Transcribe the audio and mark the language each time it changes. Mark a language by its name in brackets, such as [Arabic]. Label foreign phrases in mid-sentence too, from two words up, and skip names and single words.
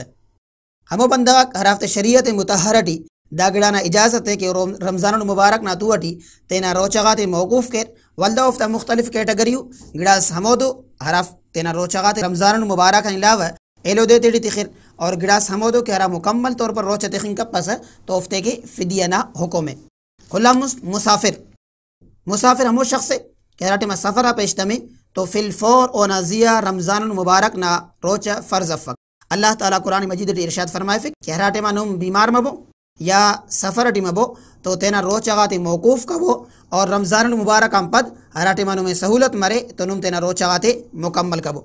[Brahui] ہمو بندگاک ہر ہفتے شریعت متحرٹی دا گڑانا اجازت ہے کہ رمضان المبارک نہ توٹی تینا روچغات موقوف کر والدہ افتا مختلف کیٹگریو گڑاس ہمودو ہراف تینا روچغات رمضان المبارک علاوہ ایلو دے تیڑی تخیر اور گڑاس ہمودو کہ ہرا [Urdu] مکمل طور پر [Brahui] روچہ تخین کب پس ہے تو افتے کی فدیہ نہ حکم ہے۔ کھلا مسافر ہمو شخص ہے کہ ہراٹی میں سفرہ پیشتمی تو [Arabic] فی الفور [Brahui] او نازیہ رمضان المبارک نہ روچہ فرض افق۔ اللہ تعالیٰ قرآن مجید تی ارشاد فرمائے فک کہ ہراٹی میں نم بیمار مبو یا سفر ٹی مبو تو تینا روچ اغاتی موقوف کبو اور رمضان المبارک ہم پد ہراٹی منو میں سہولت مرے تو نم تینا روچ اغاتی مکمل کبو۔